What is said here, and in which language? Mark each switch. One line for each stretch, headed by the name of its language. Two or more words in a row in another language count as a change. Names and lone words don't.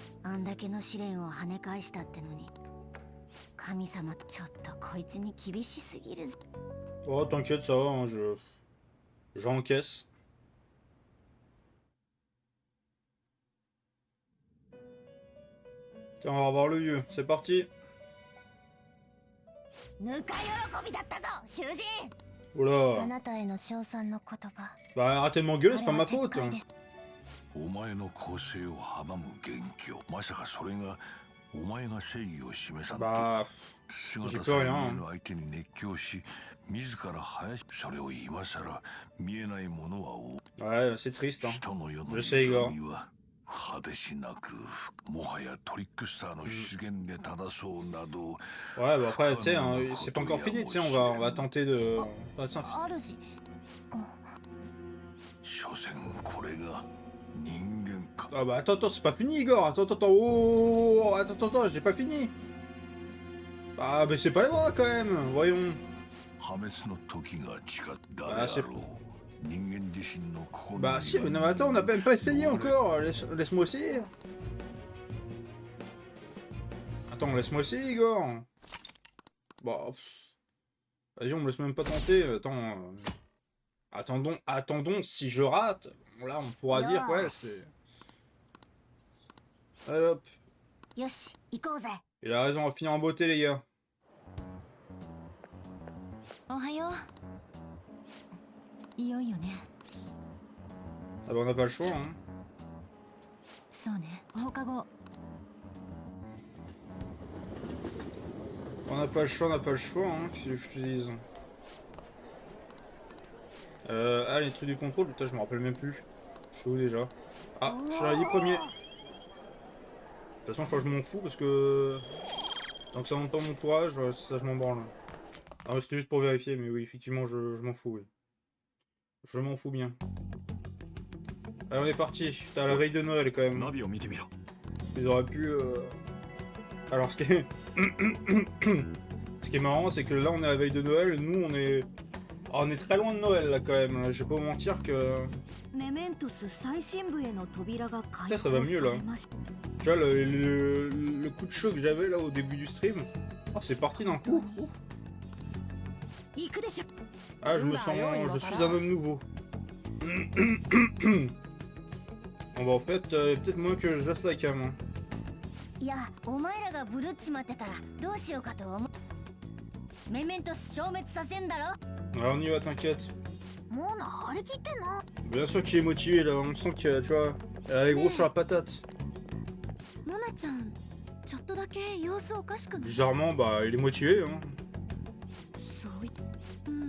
Japanese: あんだけの試練を跳ね返したってのに神様ちょっとこいつに厳しすぎるぞ。
French: Oh, t'inquiète, ça va, hein, j'encaisse. Tiens, on va revoir le vieux, c'est parti.
Japanese: ぬか喜びだったぞ囚人。あ
French: Oula.
Japanese: なたへの称賛の言葉。
French: Bah arrêtez de m'engueuler, c'est pas ma
Japanese: あれは
French: faute.
Japanese: 撤回です。お前の構成を阻む元凶。まさかそれがお前が正義を示さんと
French: Bah,
Japanese: 姿さえ見えぬ相手に熱狂し自ら林それを今さら見えないものは多
French: ouais, c'est triste, hein.
Japanese: 人の世の
French: Je sais, Igor.
Japanese: には果てしなくもはやトリックスターの出現で正そうなど
French: Ouais, bah après, tu sais, hein, c'est pas encore fini, tu sais, on va tenter de... Ah, tiens,
Japanese: 主。所詮これが人間か
French: ah bah attends, c'est pas fini, Igor. Attends, oh, attends, j'ai pas fini. Ah, mais c'est pas vrai quand même, voyons.
Japanese: 破滅の時が近ったで
French: Ah,
Japanese: あ
French: c'est...
Japanese: ろう人間自身の心
French: Bah
Japanese: に
French: si,
Japanese: は
French: mais non, mais attends, on n'a même pas essayé encore. Laisse-moi essayer. Attends, laisse-moi essayer, Igor. Bah... Vas-y, on me laisse même pas tenter. Attends... Attendons, si je rate, là on pourra dire, ouais, c'est... Allez hop.
Japanese: よし行こうぜ。
French: Il a raison, on va finir en beauté, les gars.
Japanese: おはよう。いよいよね。
French: Ah bah on n'a pas le choix, hein.
Japanese: そうね。放課後。
French: On n'a pas le choix, hein, qu'est-ce que je te dise. Ah, les trucs du contrôle, putain, je me rappelle même plus. Je suis où déjà? Ah, je suis arrivé premier. De toute façon, je crois que je m'en fous parce que... Donc ça monte pas mon courage, ça je m'en branle. Ah, c'était juste pour vérifier, mais oui, effectivement, je m'en fous, oui. Je m'en fous bien. Allez, on est parti. T'as la veille de Noël quand même.
Japanese: ナビを見てみろ。
French: Ils auraient pu... Alors, ce qui est... ce qui est marrant, c'est que là, on est à la veille de Noël, nous, on est... Ah, on est très loin de Noël, là, quand même. Je vais pas vous mentir que...
Japanese: メメントス最深部への扉が開
French: Ça
Japanese: 放
French: va
Japanese: さ
French: mieux,
Japanese: れ
French: là.
Japanese: ました。
French: Tu vois, le coup de chaud que j'avais, là, au début du stream... Ah, c'est parti d'un coup. Ouf.
Japanese: 行くでしょ。
French: Ah, je me sens... Je suis un homme nouveau. Bon, bah, en fait, peut-être moins que je laisse la cam. Hein.
Japanese: いやお前らがブルっちまってたらどうしようかと思う。メメントス消滅させんだろ。
French: Alors, on y va, t'inquiète.
Japanese: もうな張り切ってんの。
French: Bien sûr qu'il est motivé, là. On sent que, tu vois... Elle est grosse sur la patate.
Japanese: モナちゃん、ちょっとだけ様子おかしくない？
French: Bizarrement, bah, il est motivé, hein.
Japanese: そうい。うん。